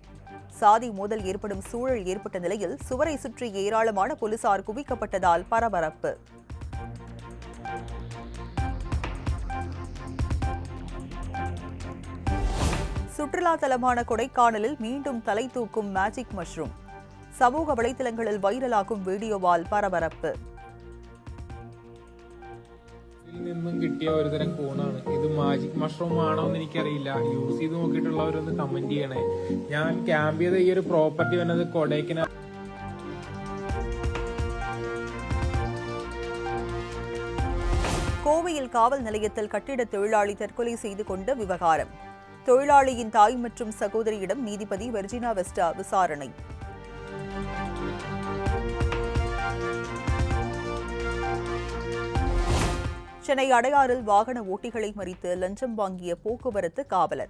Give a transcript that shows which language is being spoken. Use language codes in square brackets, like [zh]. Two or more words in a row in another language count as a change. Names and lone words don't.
[ta] சாதி மோதல் ஏற்படும் சூழல் ஏற்பட்ட நிலையில் சுவரை சுற்றி ஏராளமான போலீசார் குவிக்கப்பட்டதால் பரபரப்பு. சுற்றுலா தலமான கொடைக்கானலில் மீண்டும் தலை தூக்கும் [en] magic mushroom. [ta] சமூக வலைதளங்களில் வைரலாகும் വീഡിയോவால் പരപരപ്പ്. [ml] നിന്നും കിട്ടിയ ഒരുതരം കൂണാണ് ഇത്. [en] magic mushroom [ml] ആണോ എന്ന് എനിക്കറിയില്ല. യൂസ് ചെയ്ത് നോക്കിയിട്ടുള്ളവരൊന്ന് കമന്റ് ചെയ്യണേ. ഞാൻ ക്യാമ്പ് ചെയ്ത ഈ ഒരു പ്രോപ്പർട്ടി വന്നത് കൊടൈക്കനാൽ. [ta] கோவையில் காவல் நிலையத்தில் கட்டிட தொழிலாளி தற்கொலை செய்து கொண்ட விவகாரம். தொழிலாளியின் தாய் மற்றும் சகோதரியிடம் நீதிபதி வெர்ஜினா வெஸ்டா விசாரணை. சென்னை அடையாறில் வாகன ஓட்டிகளை மறித்து லஞ்சம் வாங்கிய போக்குவரத்து காவலர்.